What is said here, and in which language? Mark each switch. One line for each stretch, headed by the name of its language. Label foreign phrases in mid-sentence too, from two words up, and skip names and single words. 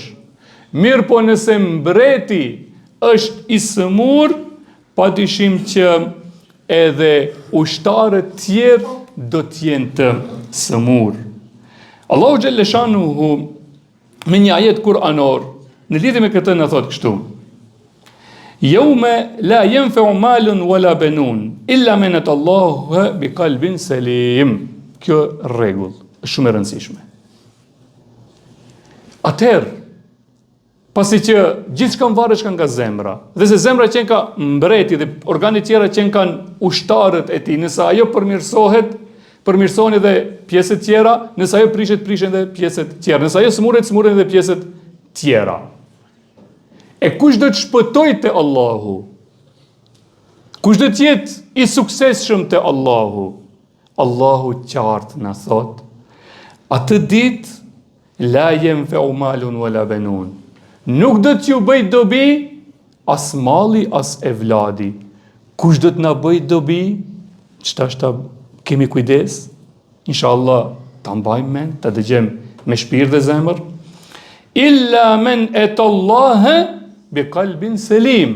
Albanian: Mirë po nëse mbreti është i sëmur, padyshim që edhe ushtarët tjerë do të jenë të sëmur. Allahu Gjelleshanuhu me një ajet kuranor në lidhje me këtë na thot kështu:
Arabic: يوم لا ينفع مال ولا بنون إلا من أتى الله بقلب سليم.
Albanian: Kjo rregull është shumë e rëndësishme. Atëherë, pasi që gjithçka varet nga zemra, dhe se zemra që ka mbreti dhe organit tjera që kanë ushtarët e tij, nëse ajo përmirësohen edhe pjesët tjera, nëse ajo prishen edhe pjesët tjera, nëse ajo smuren edhe pjesët tjera. E kush do të shpëtoj te Allahu? Kush do të jetë i suksesshëm te Allahu? Allahu qartë na thot, atë ditë
Arabic: لا ينفع مال ولا بنون.
Albanian: Nuk do t'ju bëj dobi as malli as evladi. Kush do të na bëj dobi? Ç'ta kemi kujdes? Inshallah ta mbajmë mend, ta dëgjojmë me shpirt dhe zemër.
Arabic: إلا من أتى الله بقلب سليم.